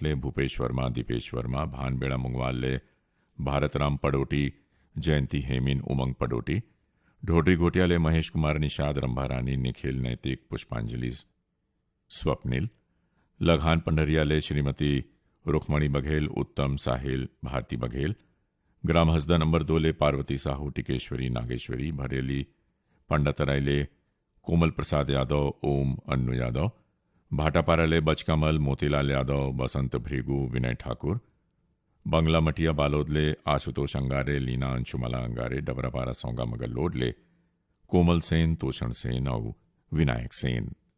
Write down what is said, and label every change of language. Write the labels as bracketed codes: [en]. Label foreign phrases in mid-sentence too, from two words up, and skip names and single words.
[hne] ले भूपेश वर्मा, दीपेश वर्मा, भानबेड़ा मुंगवाल ले भारतराम पडोटी, जयंती हेमिन, उमंग पडोटी, ढोडरी घोटिया ले महेश कुमार, निषाद, रंभा रानी, निखिल, नैतिक, पुष्पांजलि, स्वप्निल, लघान पंडरिया ले श्रीमती रुक्मणी बघेल, उत्तम, साहिल, भारती बघेल, ग्राम हसदा नंबर 2 ले पार्वती साहू, टिकेश्वरी, नागेश्वरी, भरेली पंडतराय ले कोमल प्रसाद यादव, ओम, अन्नू यादव, भाटापारा ले बचकमल, मोतीलाल यादव, बसंत भृगु, विनय ठाकुर, बंगला मटिया बालोद ले आशुतोष अंगारे, लीना अंशुमला अंगारे, डबरापारा सौंगा मगर लोड ले कोमल सेन, तोषण सेन और विनायक सेन।